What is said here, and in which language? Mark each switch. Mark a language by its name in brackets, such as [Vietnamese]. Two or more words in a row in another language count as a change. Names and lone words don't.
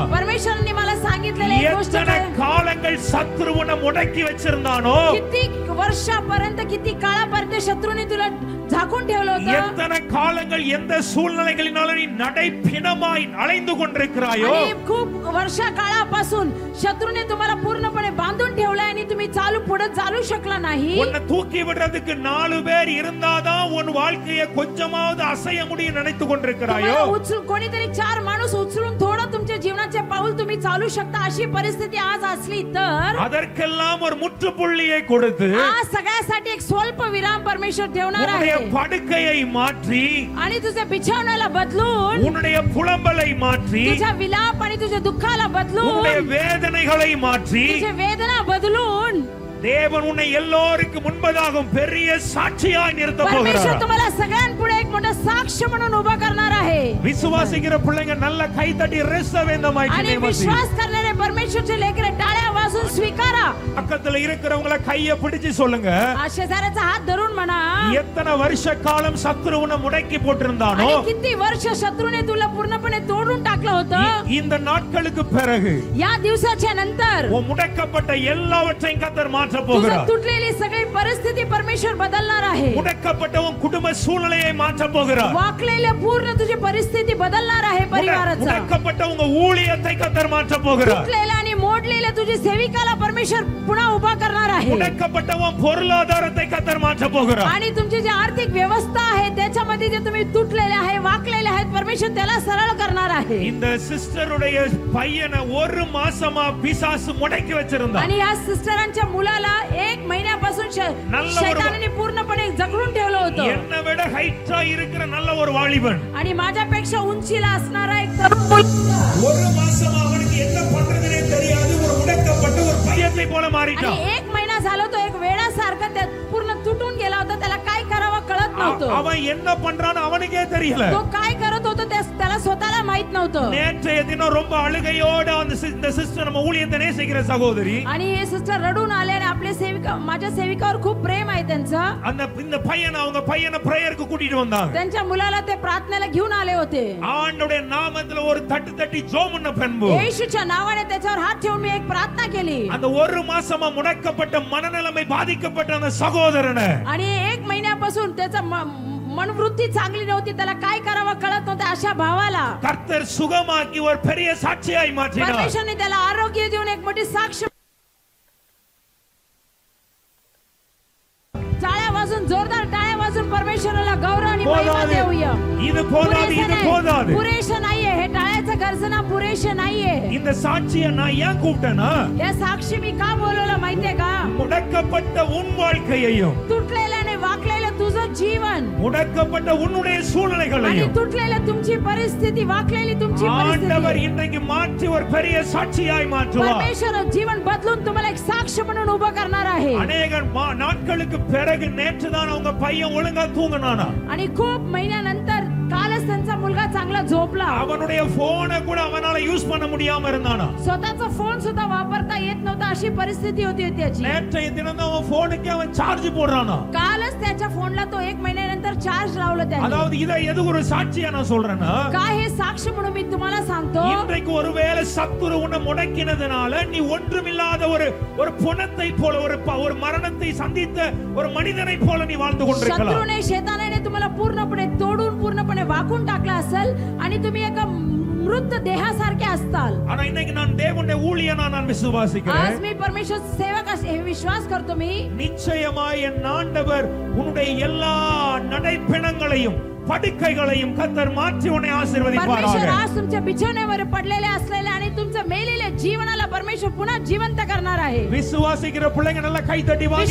[Marathi] परमेश्वरांनी मला सांगितलेले एक गोष्ट [Tamil] எத்தனை [Marathi] काय? [Tamil] காலங்கள் சத்துரு உன்னை முடக்கி வச்சிருந்தானோ, [Marathi] किती वर्षापर्यंत, किती काळापर्यंत शत्रूने तुला झाकून ठेवलं होतं, [Tamil] எத்தனை காலங்கள் எந்த சூழ்நிலைகளினால நீ நடைப்பிணமாய் அலைந்து கொண்டிருக்கிறாயோ, [Marathi] आणि खूप वर्षा काळापासून शत्रूने तुम्हाला पूर्णपणे बांधून ठेवलंय आणि तुम्ही पुढे चालू शकला नाही. [Tamil] உன்னை தூக்கி விடுறதுக்கு 4 பேர் இருந்தாதான் உன் வாழ்க்கையை கொஞ்சமாவது அசைய முடியும் நினைத்து கொண்டிருக்கிறாயோ, [Marathi] तुम्हाला उचलून कोणीतरी 4 माणूस उचलून थोडं तुमच्या जीवनाचे पाऊल तुम्ही चालू शकता अशी परिस्थिती आज असली तर [Tamil] அதற்கெல்லாம் ஒரு முற்றுப்புள்ளியை கொடுத்து [Marathi] आज सगळ्यासाठी एक स्वल्प विराम परमेश्वर ठेवणार [Tamil] உன்னுடைய [Marathi] आहे [Tamil] படுக்கையை மாற்றி, [Marathi] आणि तुझ्या बिछावण्याला बदलून, [Tamil] உன்னுடைய புலம்பலை மாற்றி, [Marathi] तुझ्या विलाप आणि तुझ्या दुःखाला बदलून, [Tamil] உன்னுடைய வேதனைகளை மாற்றி, [Marathi] तुझ्या वेदना बदलून [Tamil] தேவன் உன்னை எல்லோருக்கும் முன்பதாகவும் பெரிய சாட்சியாய் நிறுத்த [Marathi] परमेश्वर [Tamil] போகிறார். [Marathi] तुम्हाला सगळ्यांपुढे एक मोठा साक्ष म्हणून उभा करणार आहे. [Tamil] விசுவாசிக்கிற பிள்ளைங்க நல்ல கை தட்டி [English] receive in the mighty [Marathi] आणि [English] name of Jesus. [Marathi] विश्वास करणारे परमेश्वरचे लेकरं टाळ्या वाजून स्वीकारा. [Tamil] பக்கத்துல இருக்கிறவங்கள கைய பிடிச்சு சொல்லுங்க, [Marathi] शेजाऱ्याचा हात धरून म्हणा, [Tamil] எத்தனை வருஷ காலம் சத்துரு உன்னை முடக்கி போட்டிருந்தானோ, [Marathi] आणि किती वर्ष शत्रूने तुला पूर्णपणे तोडून टाकलं होतं, [Tamil] இந்த நாட்களுக்கு பிறகு [Marathi] या दिवसाच्या नंतर [Tamil] உன் முடக்கப்பட்ட எல்லாவற்றையும் கர்த்தர் மாற்ற [Marathi] तुझं [Tamil] போகிறார். [Marathi] तुटलेली सगळी परिस्थिती परमेश्वर बदलणार आहे. [Tamil] முடக்கப்பட்ட உன் குடும்ப சூழ்நிலையை மாற்ற போகிறார். [Marathi] वाकलेल्या पूर्ण तुझी परिस्थिती बदलणार आहे परिवाराचा. [Tamil] முடக்கப்பட்ட உங்க ஊழியத்தை கர்த்தர் மாற்ற போகிறார். [Marathi] तुटलेल्या आणि मोडलेल्या तुझी सेविकाला परमेश्वर पुन्हा उभा करणार आहे. [Tamil] முடக்கப்பட்ட உன் பொருளாதாரத்தை கர்த்தர் மாற்ற போகிறார். [Marathi] आणि तुमची जी आर्थिक व्यवस्था आहे त्याच्यामध्ये जे तुम्ही तुटलेले आहे, वाकलेले आहेत, परमेश्वर त्याला सरळ करणार आहे. [Tamil] இந்த சிஸ்டருடைய பையனை 1 மாசமா பிசாசு முடக்கி வச்சிருந்தான். [Marathi] आणि या सिस्टरांच्या मुलाला 1 महिन्यापासून शैतानाने पूर्णपणे जखडून ठेवलं होतं. [Tamil] என்னை விட ஹைட்டா இருக்கிற நல்ல ஒரு வாலிபன் [Marathi] आणि माझ्यापेक्षा उंचीला असणारा एक तरुण मुलगा [Tamil] 1 மாசமா அவனுக்கு என்ன பண்றதுனே தெரியாது, ஒரு முடக்கப்பட்ட ஒரு பையத்தை போல மாறிட்டான். [Marathi] आणि 1 महिना झाला तो एक वेडासारखा त्यात पूर्ण तुटून गेला होता. त्याला काय करावं कळत नव्हतं. [Tamil] அவன் என்ன பண்றான்னு அவனுக்கே தெரியல. [Marathi] तो काय करत होता त्याला स्वतःला माहित नव्हतं. [Tamil] நேற்றைய தினம் ரொம்ப அழுகையோட இந்த சிஸ்டர் நம்ம ஊழியத்தை நேசிக்கிற சகோதரி [Marathi] आणि हे सिस्टर रडून आले आणि आपले सेविका, माझ्या सेविकावर खूप प्रेम आहे त्यांचं. [Tamil] இந்த பையனை அவங்க பையனை பிரேயருக்கு கூட்டிட்டு வந்தாங்க. [Marathi] त्यांच्या मुलाला ते प्रार्थनेला घेऊन आले होते. [Tamil] ஆண்டவருடைய நாமத்துல ஒரு தட்டு தட்டி ஜெபம் பண்ண பெண்பு [Marathi] येशूच्या नावाने त्याच्यावर हात ठेवून मी एक प्रार्थना केली. [Tamil] அந்த 1 மாசமா முடக்கப்பட்ட மனநிலைமை பாதிக்கப்பட்ட அந்த சகோதரனை [Marathi] आणि 1 महिन्यापासून त्याचा मनवृत्ती चांगली नव्हती, त्याला काय करावं कळत नव्हतं अशा भावाला [Tamil] கர்த்தர் சுகமாக்கி ஒரு பெரிய சாட்சியாய் மாற்றினார். [Marathi] परमेश्वरने त्याला आरोग्य देऊन एक मोठी साक्ष. टाळ्या वाजून, जोरदार टाळ्या वाजून परमेश्वराला गौरव आणि महिमा देऊया. [Tamil] இது போதாது, இது போதாது. [Marathi] पुरेशं नाहीये, हे टाळ्याचं गर्जना पुरेशं नाहीये. [Tamil] இந்த சாட்சியை நான் ஏன் கூப்பிட்டேன்னா, [Marathi] या साक्षी मी का बोलवलं माहितीये का? [Tamil] முடக்கப்பட்ட உன் வாழ்க்கையையும், [Marathi] तुटलेलं आणि वाकलेलं तुझं जीवन, [Tamil] முடக்கப்பட்ட உன்னுடைய [Marathi] आणि [Tamil] சூழ்நிலைகளையும் [Marathi] तुटलेलं तुमची परिस्थिती, वाकलेली तुमची [Tamil] ஆண்டவர் [Marathi] परिस्थिती [Tamil] இன்றைக்கு மாற்றி ஒரு பெரிய சாட்சியாய் மாற்றுவார். [Marathi] परमेश्वर जीवन बदलून तुम्हाला एक साक्ष म्हणून उभं करणार आहे. [Tamil] அநேக நாட்களுக்கு பிறகு நேற்றுதான் அவங்க பையன் ஒழுங்கா தூங்கினானா, [Marathi] आणि खूप महिन्यानंतर कालच त्यांचा मुलगा चांगला झोपला. [Tamil] அவனுடைய போனை கூட அவனால யூஸ் பண்ண முடியாம இருந்தானா. [Marathi] स्वतःचा फोन सुद्धा वापरता येत नव्हता अशी परिस्थिती होती त्याची. [Tamil] நேற்றைய தினம் அவன் போனுக்கு அவன் சார்ஜ் போடுறானா. [Marathi] कालच त्याच्या फोनला तो 1 महिन्यानंतर चार्ज लावलं त्याने. [Tamil] அதாவது இதை எது ஒரு சாட்சியா நான் சொல்றேன்னா, [Marathi] काय हे साक्ष म्हणून मी तुम्हाला सांगतो. [Tamil] இன்றைக்கு ஒருவேளை சத்துரு உன்னை முடக்கினதுனால நீ ஒன்றுமில்லாத ஒரு புணத்தை போல, ஒரு மரணத்தை சந்தித்த ஒரு மனிதனை போல நீ வாழ்ந்து கொண்டிருக்கலாம். [Marathi] शत्रूने, शैतानाने तुम्हाला पूर्णपणे तोडून, पूर्णपणे वाकून टाकला असेल आणि तुम्ही एका मृत देहासारखे असताल. [Tamil] ஆனா இன்னைக்கு நான் தேவனுடைய ஊழியனா நான் விசுவாசிக்கிறேன். [Marathi] आज मी परमेश्वर सेवक हे विश्वास करतो. मी [Tamil] நிச்சயமாய் என் ஆண்டவர் உன்னுடைய எல்லா நடைப்பிணங்களையும் படுக்கைகளையும் கர்த்தர் மாற்றி உன்னை ஆசீர்வதிப்பாராக. [Marathi] परमेश्वर आज तुमच्या बिछाण्यावर पडलेले असलेले आणि तुमच्या मेलेल्या जीवनाला परमेश्वर पुन्हा जिवंत करणार आहे. [Tamil] விசுவாசிக்கிற பிள்ளைங்க நல்லா கை தட்டி [Marathi] विश्वास